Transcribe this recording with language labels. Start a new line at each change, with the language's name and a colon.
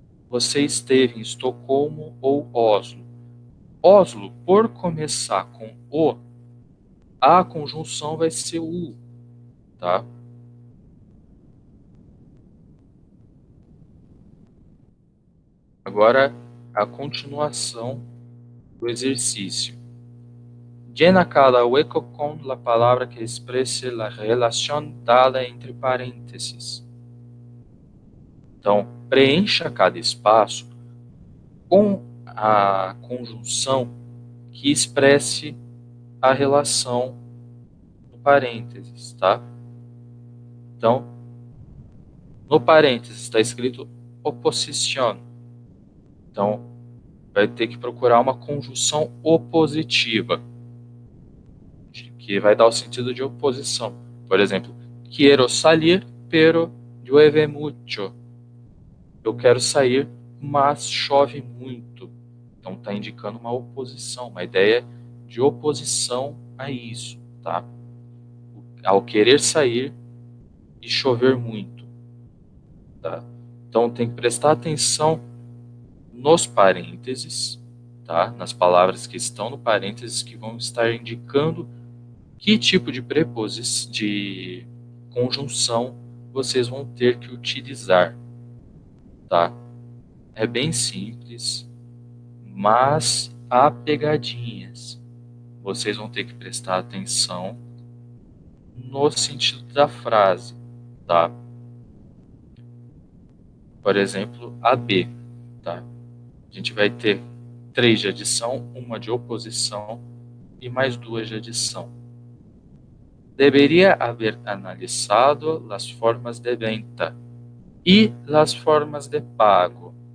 Portuguese: Você esteve em Estocolmo ou Oslo? Oslo, por começar com o, a conjunção vai ser U, tá? Agora, a continuação do exercício.
Spanish: Llena cada hueco con la palabra que exprese la relación dada entre parênteses.
Portuguese: Então, preencha cada espaço com a conjunção que expresse a relação parênteses, tá? Então, no parênteses está escrito oposición. Então, vai ter que procurar uma conjunção opositiva, que vai dar o sentido de oposição. Por exemplo,
Spanish: quiero salir, pero llueve mucho.
Portuguese: Eu quero sair, mas chove muito. Então está indicando uma oposição, uma ideia de oposição a isso, tá? Ao querer sair e chover muito, tá? Então tem que prestar atenção nos parênteses, tá? Nas palavras que estão no parênteses, que vão estar indicando que tipo de preposição, de conjunção vocês vão ter que utilizar, tá? É bem simples, mas há pegadinhas. Vocês vão ter que prestar atenção no sentido da frase, tá? Por exemplo, a B, tá? A gente vai ter 3 de adição, uma de oposição e mais 2 de adição.
Spanish: Debería haber analizado las formas de venta y las formas de pago.